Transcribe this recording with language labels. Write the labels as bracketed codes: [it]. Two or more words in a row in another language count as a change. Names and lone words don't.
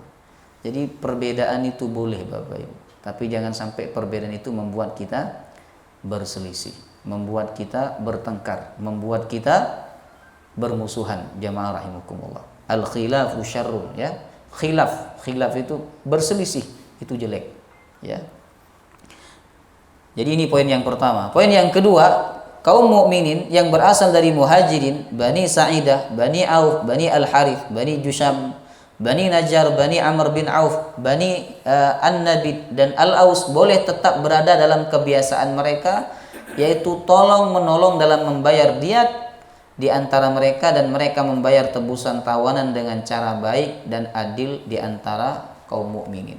[id] Jadi perbedaan itu boleh, Bapak Ibu, tapi jangan sampai perbedaan itu membuat kita berselisih, membuat kita bertengkar, membuat kita bermusuhan, jemaah rahimakumullah. [ar] الخلاف شر, ya. [id] Khilaf itu berselisih, itu jelek, ya. Jadi ini poin yang pertama. Poin yang kedua, kaum mukminin yang berasal dari Muhajirin, Bani Sa'idah, Bani Auf, Bani Al-Harith, Bani Jusham, Bani Najjar, Bani Amr bin Auf, Bani An-Nabid dan Al-Aus boleh tetap berada dalam kebiasaan mereka, yaitu tolong menolong dalam membayar diat di antara mereka, dan mereka membayar tebusan tawanan dengan cara baik dan adil di antara kaum mukminin.